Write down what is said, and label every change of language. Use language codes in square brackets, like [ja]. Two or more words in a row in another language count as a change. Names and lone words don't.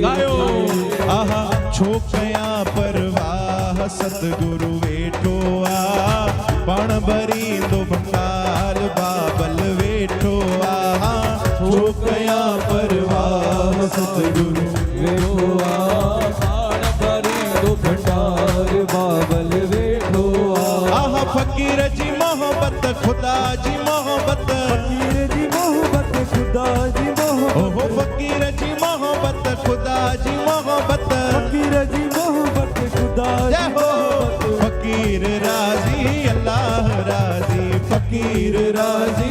[sd] गायो आहा छो कयां परवाह सतगुरु वेठो आ पाण भरींदो भंडार बाबल वेठो आ छो कयां परवाह सतगुरु वेठो आ पाण भरींदो भंडार बाबल वेठो आ आहा फकीर जी मोहब्बत खुदा जी मोहब्बत फकीर जी मोहब्बत खुदा जी मोहब्बत ओहो फकीर जी मोहब्बत खुदा जी मोहब्बत फकीर जी मोहब्बत खुदा जी [hi] जय हो [sd] मोहब्बत फकीर राजी अल्लाह राजी फकीर राजी